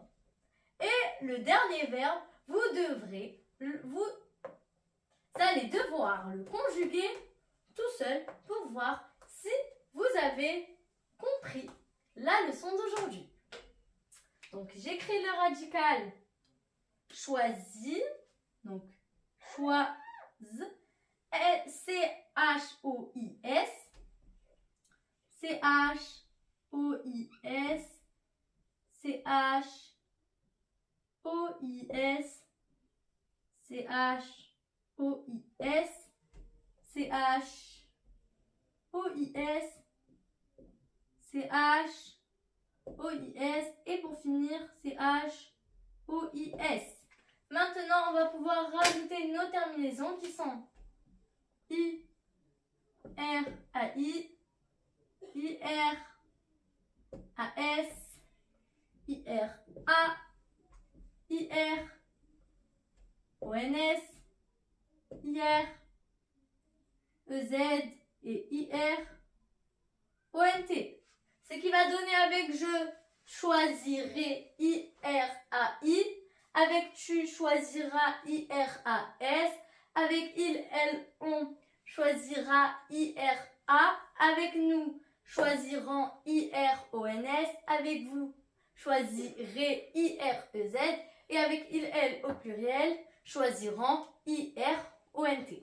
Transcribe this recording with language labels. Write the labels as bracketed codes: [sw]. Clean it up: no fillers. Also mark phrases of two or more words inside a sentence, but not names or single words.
[fr] Et le dernier verbe, vous allez devoir le conjuguer tout seul pour voir si vous avez compris la leçon d'aujourd'hui. Donc, j'écris le radical choisir. Donc, choise, C-H-O-I-S, C-H-O-I-S, C-H-O-I-S, C-H-O-I-S, C-H-O-I-S, C-H-O-I-S et pour finir C-H-O-I-S. Maintenant, on va pouvoir rajouter nos terminaisons qui sont I-R-A-I, I-R-A-S, I-R-A, I-R-O-N-S, I-R-E-Z et I-R-O-N-T. Ce qui va donner avec je choisirai I-R-A-I, avec tu choisiras I-R-A-S, avec il, elle, on choisira I-R-A, avec nous choisirons I-R-O-N-S, avec vous choisirez I-R-E-Z et avec il, elle au pluriel choisiront I-R-O-N-T.